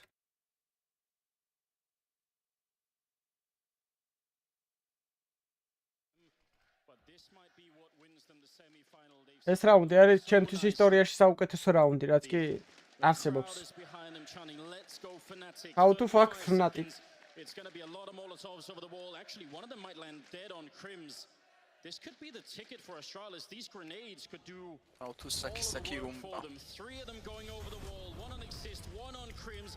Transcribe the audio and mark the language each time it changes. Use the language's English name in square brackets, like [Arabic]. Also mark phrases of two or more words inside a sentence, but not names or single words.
[Georgian] ეს რაუნდი არის ჩემთვის ისტორიაში საუკეთესო რაუნდი, რაც კი არსებობს. [English] How to fuck Fnatic. It's going to be a lot of Molotovs over the wall. Actually, one of them might land dead on Crims. This could be the ticket for Astralis. These grenades could do all the work for them. 3 of them going over the wall. 1 on Exist, 1 on Crims.